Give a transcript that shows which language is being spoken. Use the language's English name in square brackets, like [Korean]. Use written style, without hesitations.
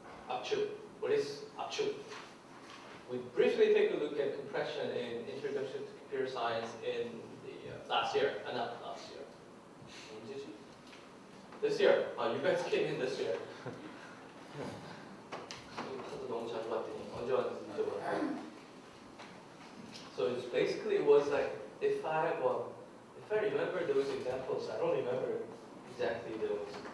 [English] 압축. What is 압축? We briefly take a look at compression in Introduction to Computer Science in the last year. Not last year. This year. You guys came in this year. [Korean] 너무 자주 봤더니 언제 왔는지 잊어버렸어요. [English] So it's basically, it was like, if I remember those examples, I don't remember exactly those.